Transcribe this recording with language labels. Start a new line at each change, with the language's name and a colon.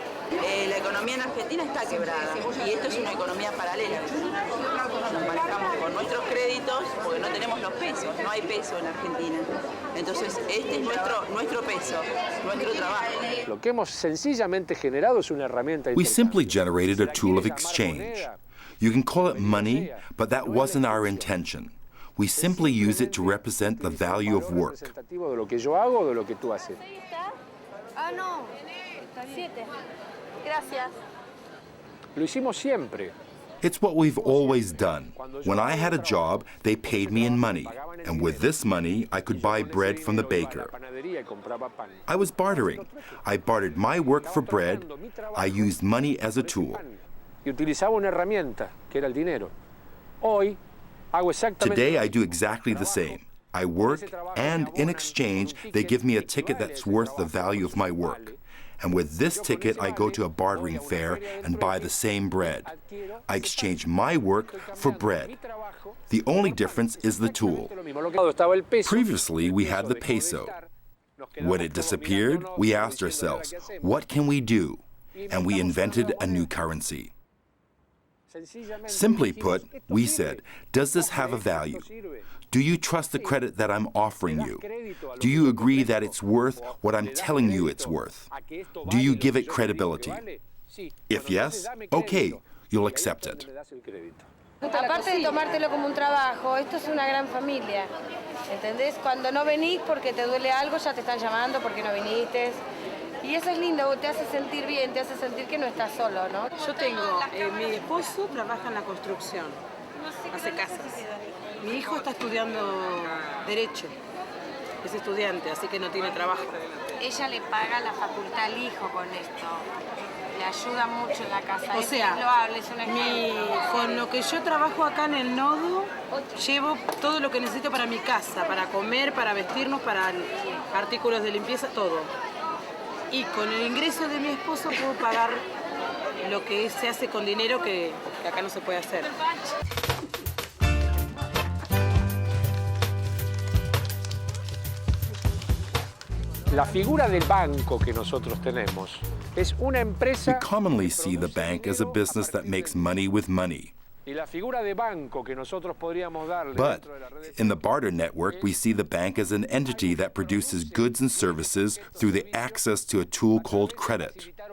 Spanish: La economía en Argentina está quebrada y esto es una economía paralela. Nos manejamos con nuestros créditos porque no tenemos los pesos, no hay peso en Argentina. Entonces este es nuestro peso, nuestro trabajo. Lo que hemos sencillamente generado es una herramienta.
English: We simply generated a tool of exchange. You can call it money, but that wasn't our intention. We simply use it to represent the value of work.
Spanish: De lo que yo hago o de lo que tú haces. Ah, no. 7. Gracias. Lo hicimos siempre.
English: It's what we've always done. When I had a job, they paid me in money, and with this money, I could buy bread from the baker. I was bartering. I bartered my work for bread. I used money as a tool.
Spanish: Y utilizaba una herramienta, que era el dinero. Hoy hago exactamente.
English: Today, I do exactly the same. I work, and in exchange, they give me a ticket that's worth the value of my work. And with this ticket, I go to a bartering fair and buy the same bread. I exchange my work for bread. The only difference is the tool. Previously, we had the peso. When it disappeared, we asked ourselves, what can we do? And we invented a new currency. Simply put, we said, does this have a value? Do you trust the credit that I'm offering you? Do you agree that it's worth what I'm telling you it's worth? Do you give it credibility? If yes, okay, you'll accept it.
Spanish: Aparte de tomártelo como un trabajo, esto es una gran familia. ¿Entendés? Cuando no venís porque te duele algo, ya te están llamando porque no viniste. Y eso es lindo, te hace sentir bien, te hace sentir que no estás solo, ¿no? Yo tengo, mi esposo trabaja en la construcción, hace casas. Mi hijo está estudiando Derecho, es estudiante, así que no tiene trabajo. Ella le paga la facultad al hijo con esto, le ayuda mucho en la casa. O sea, con lo que yo trabajo acá en el nodo, llevo todo lo que necesito para mi casa, para comer, para vestirnos, para artículos de limpieza, todo. Y con el ingreso de mi esposo puedo pagar lo que se hace con dinero que acá no se puede hacer. La figura del banco que nosotros tenemos es una empresa.
English: We commonly see the bank as a business that makes money with money. But in the barter network, we see the bank as an entity that produces goods and services through the access to a tool called credit.